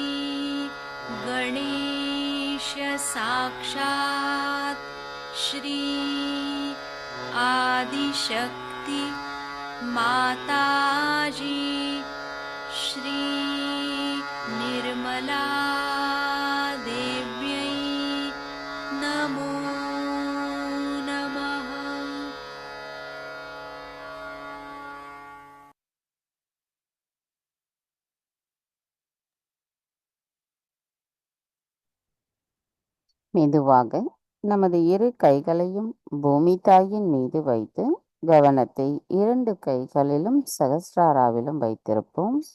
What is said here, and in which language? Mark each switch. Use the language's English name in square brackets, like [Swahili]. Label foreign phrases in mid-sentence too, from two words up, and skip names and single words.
[Sanskrit] गणेश साक्षात् श्री आदिशक्ति माताजी श्री निर्मला देव्यै नमो नमः। [Tamil] மெதுவாக நமது இரு கைகளையும் பூமி தாயின் மீது வைத்து கவனத்தை இரண்டு கைகளிலும் சகஸ்ராராவிலும் வைத்திருப்போம்.